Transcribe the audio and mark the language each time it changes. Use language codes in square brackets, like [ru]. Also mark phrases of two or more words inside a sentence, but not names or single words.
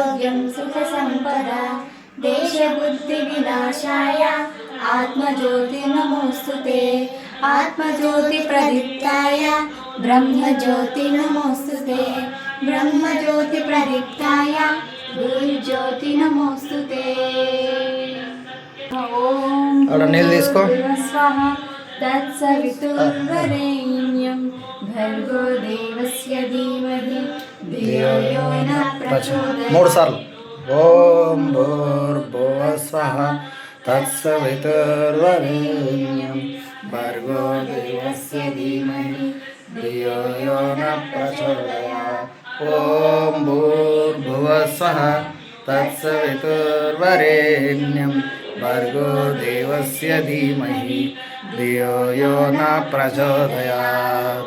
[sa] नित्यं सुखसम्पदा देशबुद्धिविनाशाय आत्मज्योतिर्नमोऽस्तु ते आत्मज्योतिप्रदीप्ताय ब्रह्मज्योति नमोऽस्तु ते ब्रह्मज्योतिप्रदीप्ताय गुरुज्योति नमोऽस्तु ते [te] అక్కడ నీళ్ళు తీసుకో. [sa] स्वाह तत्सवितुर्वरेण्यं भर्गो देवस्य धीमहि धियो यो न प्रचोदयात्. [te] 3 సార్లు. [sa] ఓం భూర్భువః స్వః తత్సవితుర్వరేణ్యం భర్గో దేవస్య ధీమహి ధియో యో న ప్రచోదయాత్. ఓం భూర్భువః స్వః తత్సవితుర్వరేణ్యం భర్గో దేవస్య ధీమహి ధియో యో న ప్రచోదయాత్.